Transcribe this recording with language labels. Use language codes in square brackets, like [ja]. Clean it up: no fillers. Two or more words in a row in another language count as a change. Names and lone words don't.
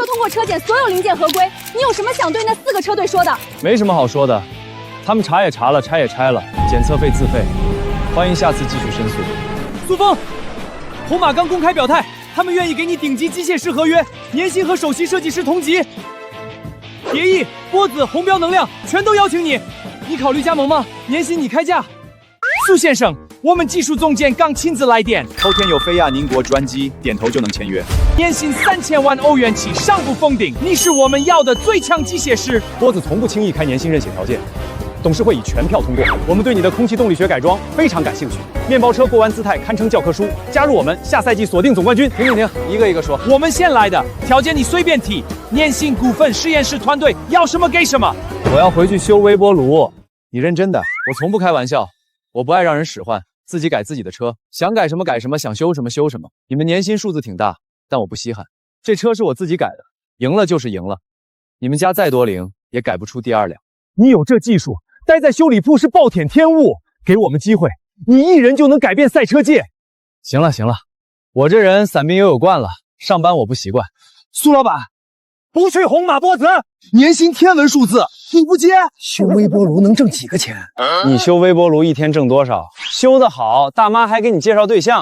[zh] 車檢所有零件合規，你有什么想对那4个车队说的？没什么好说的，他们查也查了，拆也拆了，检测费自费，欢迎下次继续申诉。苏峰，红马刚公开表态，他们愿意给你顶级机械師合約，年薪和首席設計師同級。蝶翼、波子、紅標能量全都邀請你，你考慮加盟嗎？年薪你開價。蘇先生，我們技術總監剛親自來電，後天有菲亞寧國專機，點頭就能簽約。年薪3000萬歐元起，上不封頂，你是我們要的最強機械師。波子從不輕易開年薪任寫條件，董事會以全票通過。我們對你的空氣動力學改裝非常感興趣，面包車過彎姿態堪稱教科書，加入我們，下賽季鎖定總冠軍。停，一個一個說。我們先來的條件你隨便提，年薪、股份、實驗室團隊，要什麼給什麼。我要回去修微波爐，你認真的？我從不開玩笑，我不愛讓人使喚，自己改自己的車，想改什麼改什麼，想修什麼修什麼。你們年薪數字挺大，但我不稀罕，這車是我自己改的，贏了就是贏了，你們家再多零也改不出第二輛。你有這技術，待在修理鋪是暴殄天物，給我們機會，你一人就能改變賽車界。行了，我這人散兵游泳慣了，上班我不習慣。蘇老闆，不去紅馬波子，年薪天文數字，你不接？修微波爐能掙幾個錢？你修微波爐一天掙多少？修得好，大媽還給你介紹對象。